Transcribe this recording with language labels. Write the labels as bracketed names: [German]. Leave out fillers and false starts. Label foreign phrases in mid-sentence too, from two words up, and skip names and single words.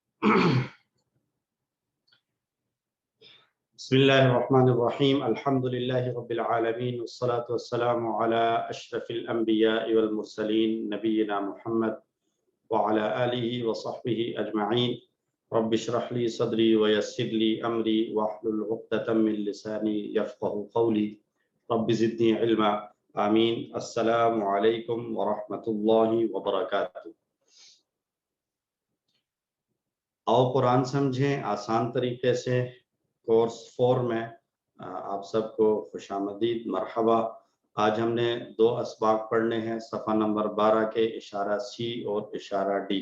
[Arabic] بسم الله الرحمن الرحيم الحمد لله رب العالمين والصلاة والسلام على أشرف الأنبياء والمرسلين نبينا محمد وعلى آله وصحبه أجمعين رب اشرح لي صدري ويسر لي أمري واحلل عقدة من لساني يفقهوا قولي رب زدني علما آمين. السلام عليكم ورحمة الله وبركاته. [Urdu] آؤ قرآن سمجھیں آسان طریقے سے کورس 4 میں آپ سب کو خوش آمدید مرحبا. آج ہم نے 2 اسباق پڑھنے ہیں، صفحہ نمبر 12 کے اشارہ سی اور اشارہ ڈی.